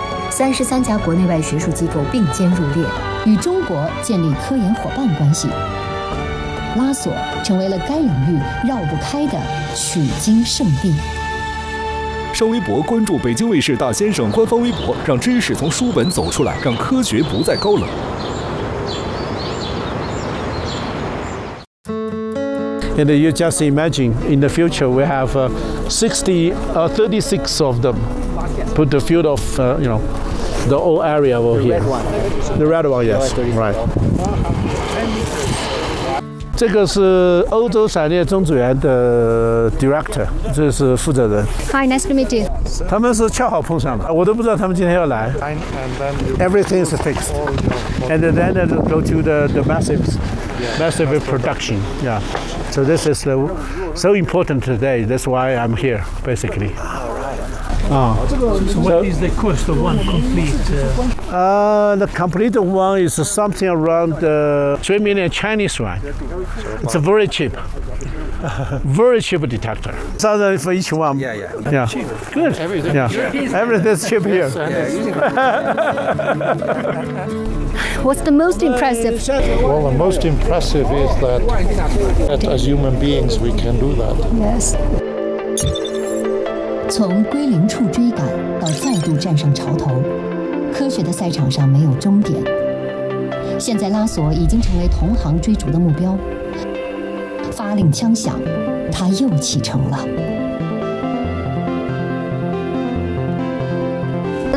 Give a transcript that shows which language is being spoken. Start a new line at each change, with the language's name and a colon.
Chinese: 33家国内外学术机构并肩入列，与中国建立科研伙伴关系，拉索成为了该领域绕不开的取经圣地。上微博关注北京卫视大先生官方微博，让知识从书本走出来，让科学不再高冷。
English: And you just imagine in the future we have 36 of them put the field of the old area over here. The red one, yes, right.
Chinese: 这个是欧洲闪电中子源的 director， 这是负责人。
English: Hi, nice to meet you.
Chinese: 他们是恰好碰上了，我都不知道他们今天要来。
English: Everything is fixed, and then it go to the massive production. Yeah. So this is so important today. That's why I'm here, basically. All right. So what is the cost of one complete? The complete one is something around $3 million Chinese yuan. It's very cheap. Very cheap detector. So for each one. Yeah, yeah. Yeah. Cheap. Good. Everything. Yeah. Everything's cheap here. What's the most impressive? Well, the most impressive is that as human beings we can do that. Yes.
Chinese: 从归零处追赶到再度站上潮头，科学的赛场上没有终点。现在拉索已经成为同行追逐的目标，发令枪响，他又启程了。